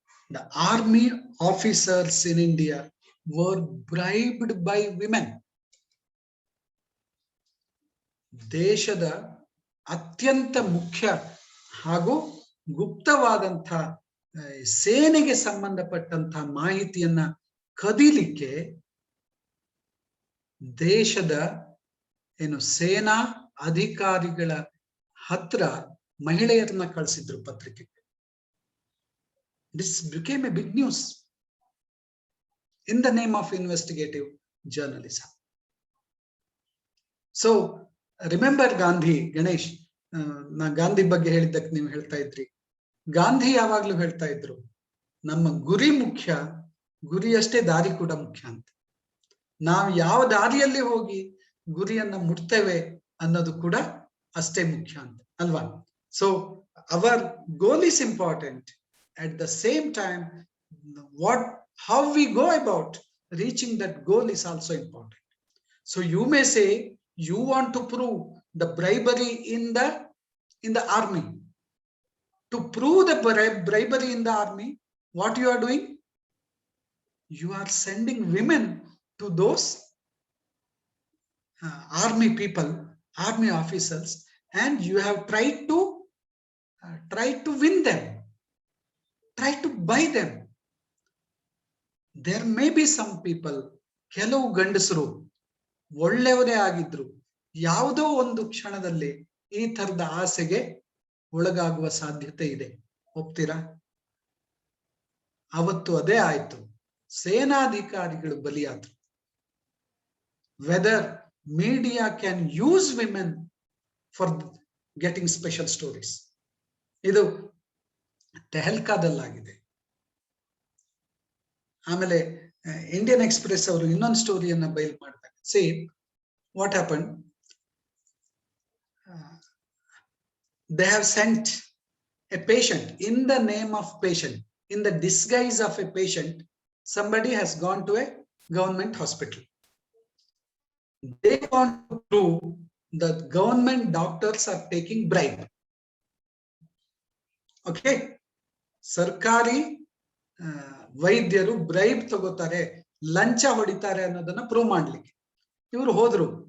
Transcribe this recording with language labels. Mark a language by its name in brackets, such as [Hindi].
[English] The army officers in India were bribed by women. [Kannada] ದೇಶದ ಅತ್ಯಂತ ಮುಖ್ಯ ಹಾಗೂ ಗುಪ್ತವಾದಂಥ ಸೇನೆಗೆ ಸಂಬಂಧಪಟ್ಟಂತ ಮಾಹಿತಿಯನ್ನ ಕದಿಲಿಕ್ಕೆ ದೇಶದ ಸೇನಾ ಅಧಿಕಾರಿಗಳ ಹತ್ರ ಮಹಿಳೆಯರನ್ನ ಕಳಿಸಿದ್ರು ಪತ್ರಿಕೆಗೆ. [English] This became a big news in the name of investigative journalism. So remember [Kannada] Gandhi, Ganesh, ನಾ ಗಾಂಧಿ ಬಗ್ಗೆ ಹೇಳಿದ್ದಕ್ಕೆ ನೀವು ಹೇಳ್ತಾ ಇದ್ರಿ, ಗಾಂಧಿ ಯಾವಾಗ್ಲೂ ಹೇಳ್ತಾ ಇದ್ರು ನಮ್ಮ ಗುರಿ ಮುಖ್ಯ, ಗುರಿಯಷ್ಟೇ ದಾರಿ ಕೂಡ ಮುಖ್ಯ ಅಂತ. ನಾವು ಯಾವ ದಾರಿಯಲ್ಲಿ ಹೋಗಿ ಗುರಿಯನ್ನ ಮುಟ್ತೇವೆ ಅನ್ನೋದು ಕೂಡ ಅಷ್ಟೇ ಮುಖ್ಯ ಅಂತ ಅಲ್ವಾ? [English] So our goal is important. At the same time, how we go about reaching that goal is also important. So you may say you want to prove the bribery in the army. To prove the bribery in the army, what you are doing? You are sending women to those army people, army officers, and you have tried to win them. Try to buy them. There may be some people, [Kannada] ಕೆಲವು ಗಂಡಸರು ಒಳ್ಳೆಯವರೇ ಆಗಿದ್ರು, ಯಾವುದೋ ಒಂದು ಕ್ಷಣದಲ್ಲಿ ಈ ತರದ ಆಸೆಗೆ ಒಳಗಾಗುವ ಸಾಧ್ಯತೆ ಇದೆ. ಒಪ್ತೀರಾ? ಅವತ್ತು ಅದೇ ಆಯ್ತು, ಸೇನಾಧಿಕಾರಿಗಳು ಬಲಿಯಾದ್ರು. [English] Whether media can use women for getting special stories. [Kannada] ಇದು ತೆಹಲ್ಕಾದಲ್ಲಾಗಿದೆ. ಆಮೇಲೆ ಇಂಡಿಯನ್ ಎಕ್ಸ್ಪ್ರೆಸ್ ಅವರು ಇನ್ನೊಂದು ಸ್ಟೋರಿಯನ್ನ ಬಯಲು ಮಾಡ್ತಾರೆ. [English] See what happened. They have sent a patient in the name of patient, in the disguise of a patient. Somebody has gone to a government hospital. They want to prove that government doctors are taking bribe. [Kannada] Okay, ಸರ್ಕಾರಿ ವೈದ್ಯರು bribe ತಗೋತಾರೆ, ಲಂಚ ಹೊಡಿತಾರೆ ಅನ್ನೋದನ್ನ prove ಮಾಡ್ಲಿಕ್ಕೆ ಇವರು ಹೋದ್ರು.